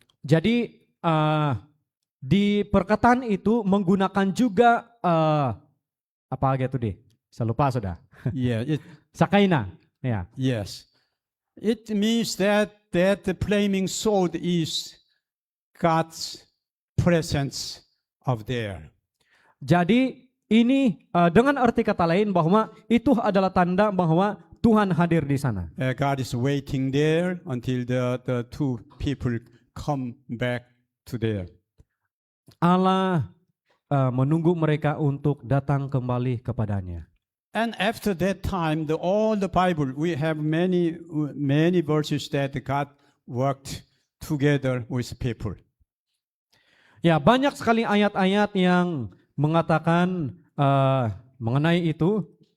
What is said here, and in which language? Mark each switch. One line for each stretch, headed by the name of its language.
Malay: Jadi di perkataan itu menggunakan juga apa gitu deh? Saya lupa sudah.
English: Yeah.
Malay: Sakaina. Ya.
English: Yes. It means that the flaming sword is God's presence of there.
Malay: Jadi ini dengan arti kata lain bahwa itu adalah tanda bahwa Tuhan hadir di sana.
English: God is waiting there until the two people come back to there.
Malay: Allah menunggu mereka untuk datang kembali kepadanya.
English: And after that time, all the Bible, we have many verses that God worked together with people.
Malay: Ya, banyak sekali ayat-ayat yang mengatakan mengenai itu.